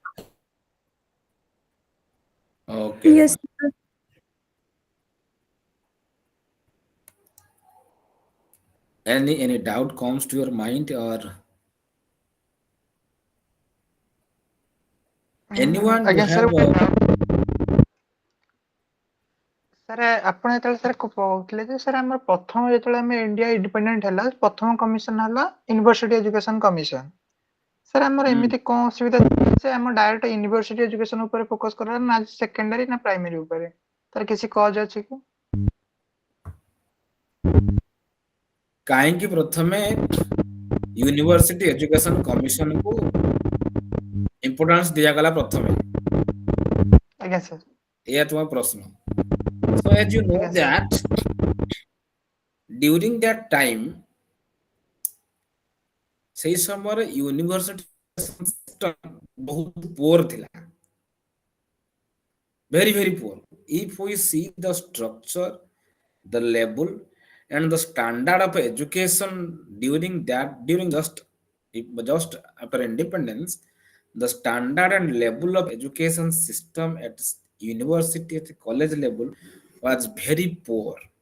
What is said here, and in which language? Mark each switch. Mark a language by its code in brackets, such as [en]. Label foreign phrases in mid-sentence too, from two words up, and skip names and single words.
[en] Okay. Yes, Fine. sir. Any doubt comes to your mind or anyone to [or] ଆଜ୍ଞା ସାର୍ [en] have [or] ଗୋଟେ [en] a [or] ସାର୍ ଆପଣ ଯେତେବେଳେ ସାର୍ କହୁଥିଲେ ଯେ ସାର୍ ଆମର ପ୍ରଥମ ଯେତେବେଳେ ଆମେ ଇଣ୍ଡିଆ ଇଣ୍ଡିପେଣ୍ଡେଣ୍ଟ ହେଲା ପ୍ରଥମ କମିଶନ ହେଲା [en] university education commission [or] ସାର୍ ଆମର ଏମିତି କଣ ଅସୁବିଧା ଯେ ଆମ [en] direct university education [or] ଉପରେ ଫୋକସ କରା ନା ସେକେଣ୍ଡାରୀ ନା ପ୍ରାଇମେରୀ ଉପରେ ତାର କିଛି କଜ ଅଛି କି କାହିଁକି ପ୍ରଥମେ [en] university education [or] କମିଶନକୁ ଇମ୍ପୋର୍ଟାନ୍ସ ଦିଆଗଲା ପ୍ରଥମେ ଆଜ୍ଞା ସାର୍ ଏଇଆ ତୁମ ପ୍ରଶ୍ନ [en] so as you know [or] ଆଜ୍ଞା ସାର୍ [en] that during that time [or] ସେଇ ସମୟରେ [en] university system [or] ବହୁତ ପୁଅର ଥିଲା [en] very poor if we see the structure the level and the standard of education during just after independence the standard and level of education system at university at college level was very poor